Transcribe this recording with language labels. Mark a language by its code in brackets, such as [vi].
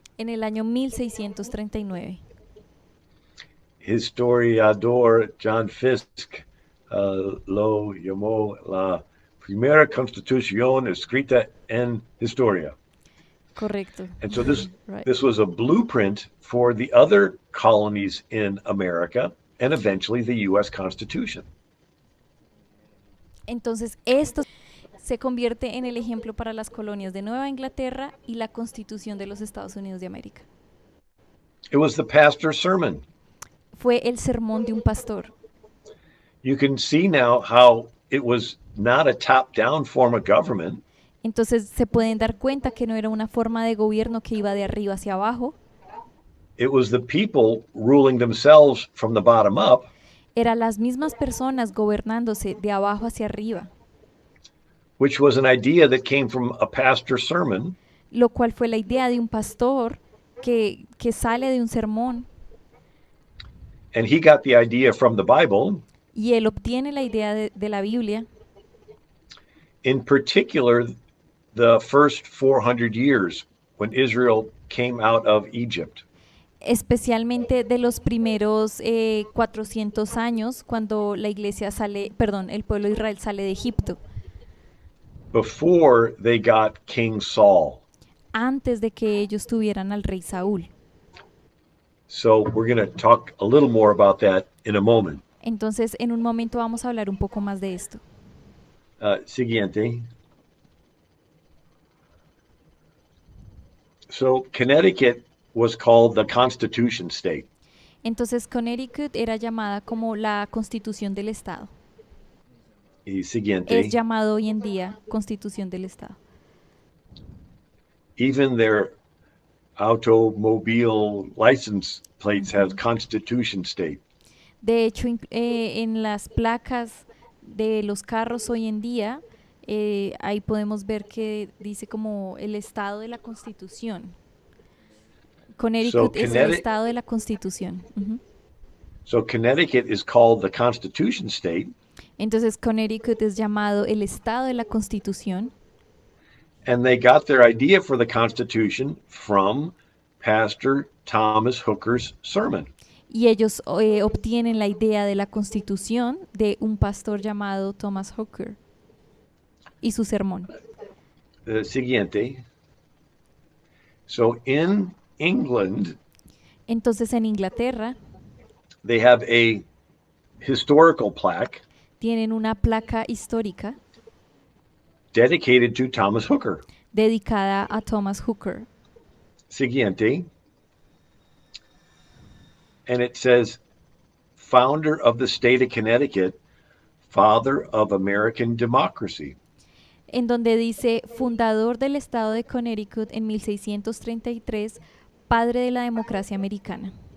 [es] En el año 1639. historiador John Fiske lo llamó la primera constitución escrita en historia. Correcto. [en] And so Right. this was a blueprint for the other colonies in America and eventually the U.S. Constitution. [es] Entonces, esto se convierte en el ejemplo para las colonias de Nueva Inglaterra y la Constitución de los Estados Unidos de América. [en] It was the pastor's sermon. [es] Fue el sermón de un pastor. [en] You can see now how it was not a top-down form of government. [es] Entonces se pueden dar cuenta que no era una forma de gobierno que iba de arriba hacia abajo. [en] It was the people ruling themselves from the bottom up. [es] Eran las mismas personas gobernándose de abajo hacia arriba. [en] Which was an idea that came from a pastor's sermon. [es] Lo cual fue la idea de un pastor que sale de un sermón. [en] And he got the idea from the Bible. [es] Y él obtiene la idea de la Biblia. [en] In particular, the first 400 years when Israel came out of Egypt. [es] Especialmente de los primeros 400 años cuando la iglesia sale, perdón, el pueblo de Israel sale de Egipto. [en] Before they got King Saul. [es] Antes de que ellos tuvieran al rey Saúl. [en] So we're going to talk a little more about that in a moment. [es] Entonces, en un momento vamos a hablar un poco más de esto. Siguiente. [en] So Connecticut was called the Constitution State. [es] Entonces, Connecticut era llamada como la Constitución del Estado. Y siguiente. Es llamado hoy en día Constitución del Estado. [en] Even their automobile license plates have Constitution State. [es] De hecho, en las placas de los carros hoy en día, ahí podemos ver que dice como el estado de la Constitución. Connecticut es el estado de la Constitución. [en] So Connecticut is called the Constitution State. [es] Entonces Connecticut es llamado el estado de la Constitución. [en] And they got their idea for the Constitution from Pastor Thomas Hooker's sermon. [es] Y ellos obtienen la idea de la Constitución de un pastor llamado Thomas Hooker y su sermón. Siguiente. [en] So in England, [es] entonces en Inglaterra, [en] they have a historical plaque. [es] Tienen una placa histórica [en] dedicated to Thomas Hooker. [es] Dedicada a Thomas Hooker. Siguiente. [en] And it says, founder of the state of Connecticut, father of American democracy. [es] En donde dice, fundador del estado de Connecticut en 1633, padre de la democracia americana.